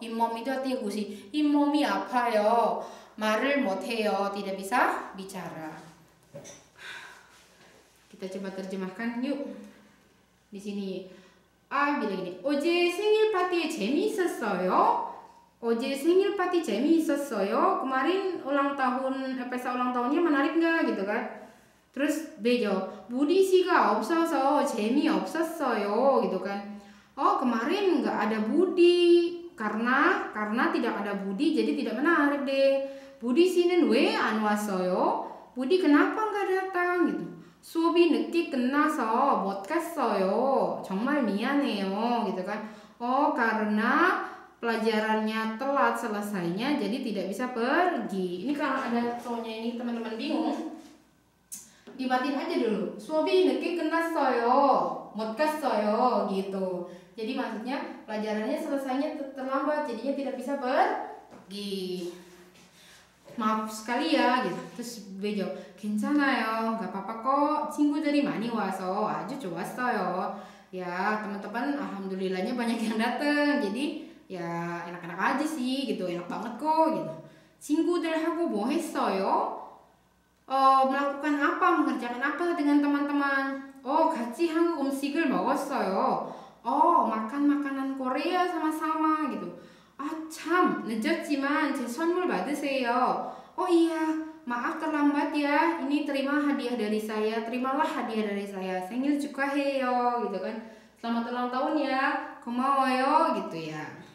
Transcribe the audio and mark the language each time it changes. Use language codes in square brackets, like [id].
[id] 잇몸 itu artinya gusi. [ko] 잇몸이 아파요. 말을 못해요. [id] Tidak bisa bicara. Kita coba terjemahkan yuk. Di sini A bilang gini, [ko] 어제 생일 파티 재미있었어요. 어제 생일 파티 재미있었어요. [id] Kemarin pesta ulang tahunnya menarik nggak gitu kan? Terus B jawab, Budi [ko] 씨가 없어서 재미없었어요 [id] gitu kan? Oh, kemarin nggak ada Budi karena tidak ada Budi jadi tidak menarik deh. [ko] Budi 씨는 왜 안 왔어요? [id] Budi kenapa nggak datang gitu? [ko] 수업이 늦게 끝나서 못 갔어요. 정말 미안해요. [id] gitu kan. Oh, karena pelajarannya telat selesainya, jadi tidak bisa pergi. Ini kalau ada soalnya ini teman-teman bingung, dibatin aja dulu. [ko] 수업이 늦게 끝났어요, 못 갔어요 gitu. [id] Jadi maksudnya pelajarannya selesainya terlambat, jadinya tidak bisa pergi. Maaf sekali ya gitu. Terus gue jawab [ko] 괜찮아요, [id] nggak apa-apa kok, [ko] 친구들이 많이 와서 아주 좋았어요. [id] Ya teman-teman alhamdulillahnya banyak yang datang, jadi ya enak-enak aja sih gitu, enak banget kok gitu. [ko] 친구들하고 뭐 했어요? [id] melakukan apa, mengerjakan apa dengan teman-teman? [ko] 같이 한국 음식을 먹었어요. [id] makan makanan Korea sama-sama gitu. [ko] 참, 늦었지만 제 선물 받으세요. [id] iya, maaf terlambat ya. Ini terima hadiah dari saya. Terimalah hadiah dari saya. [ko] 생일 축하해요 [id] gitu kan. Selamat ulang tahun ya. [ko] 고마워요 [id] gitu ya.